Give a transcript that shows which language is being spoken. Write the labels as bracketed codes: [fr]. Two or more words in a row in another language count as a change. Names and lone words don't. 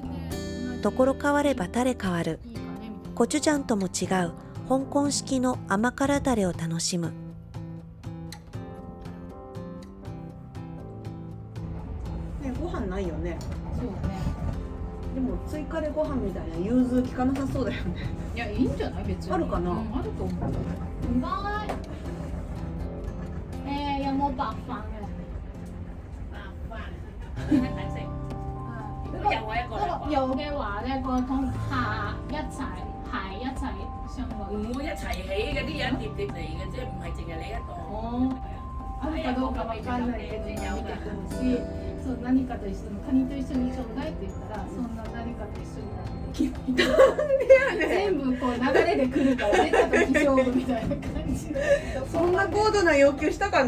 [ja] ところ変わればタレ変わる。コチュジャンとも違う香港式の甘辛ダレを楽しむ。ね、ご飯ないよね。そうね。でも追加でご飯みたいな融通効かなさそうだよね。いや、いいんじゃない別に。あるかな。あると思う。 [yue] 唔該。有冇白飯嘅？睇睇先。有啊，一個兩個。有嘅話咧，個湯下一齊係一齊上落。唔會一齊起嘅，啲人疊疊嚟嘅啫，唔係淨係你一個。哦。 [ja] あるかどうかわかんないけど、見てほしい。そう何かと一緒にカニと一緒にちょうだいって言ったら、そんな何かと一緒になってできない。全部こう流れで来るからね、ちょっと気勝負みたいな感じで。そんな高度な要求したかな。